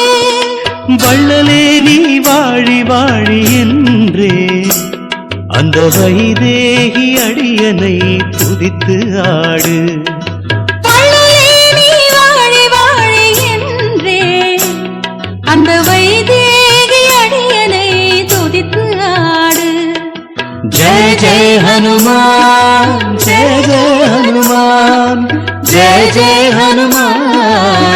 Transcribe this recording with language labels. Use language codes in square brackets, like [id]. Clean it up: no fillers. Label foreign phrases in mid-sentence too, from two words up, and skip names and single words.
[ta] வள்ளலே நீ வாழி வாழி என்றே அந்த வைதேகி அடியனை துதித்து ஆடு அந்த வைதேகி அடியனை துதித்து ஆடு [hi] जय जय हनुमान जय जय हनुमान जय जय हनुमान